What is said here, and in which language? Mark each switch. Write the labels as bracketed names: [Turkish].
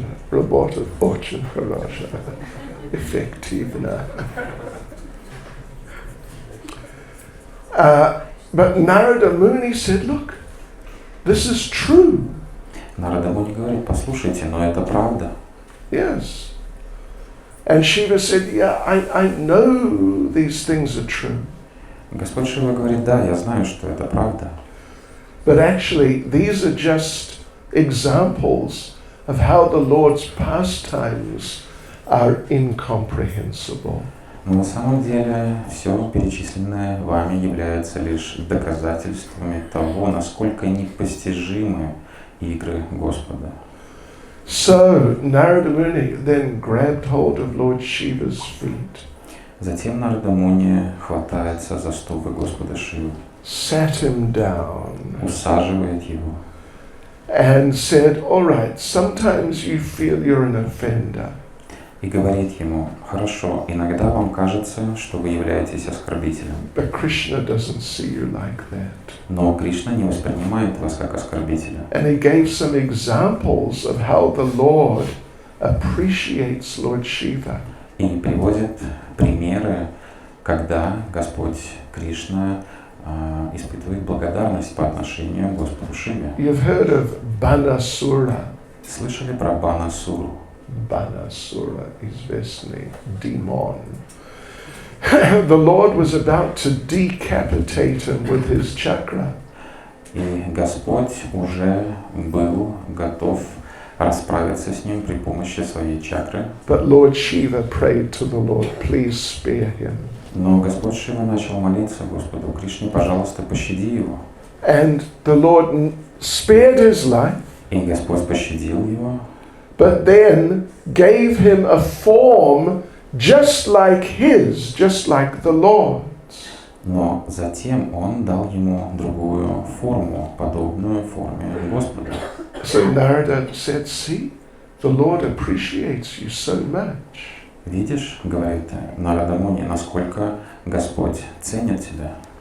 [Russian] Работа очень хорошая, эффективно. [English] But Narada Muni said, look, this is true. [Russian] Нарада Муни говорит, послушайте, но это правда. [English] Yes. And Shiva said, yeah, I know these things are true. [Russian] Господь Шива говорит, да, я знаю, что это правда. [English] But actually, these are just examples of how the Lord's pastimes are incomprehensible. [Russian] Но на самом деле все перечисленное вами является лишь доказательствами того, насколько непостижимы игры Господа. [English] So Narada Muni then grabbed hold of Lord Shiva's feet, [Russian] Затем Нарада Муни хватается за стопы Господа Шивы, [English] sat him down, [Russian] усаживает его [English] and said, all right, sometimes you feel you're an offender. [Russian] и говорит ему, хорошо, иногда вам кажется, что вы являетесь оскорбителем, [English] But Krishna doesn't see you like that. [Russian] но Кришна не воспринимает вас как оскорбителя. [English] And he gave some examples of how the Lord appreciates Lord Shiva. [Russian] И приводит примеры, когда Господь Кришна испытывает благодарность по отношению к Господу Шиве. [English] You've heard of Banasura. [Russian] Слышали про Банасуру? [English] Banasura, [Russian] известный [English] demon. The Lord was about to decapitate him with his chakra. [Russian] И Господь уже был готов расправиться с ним при помощи своей чакры. [English] But Lord Shiva prayed to the Lord, please spare him. [Russian] Но Господь Шива начал молиться Господу Кришне, пожалуйста, пощади его. [English] And the Lord spared his life, [Russian] И Господь пощадил его, [English] but then gave him a form just like his, just like the Lord's. [Russian] но затем Он дал ему другую форму, подобную форме Господа. [English] So Narada said, see, the Lord appreciates you so much. [Russian] Видишь, говорит Нарада Муни, насколько Господь ценит тебя.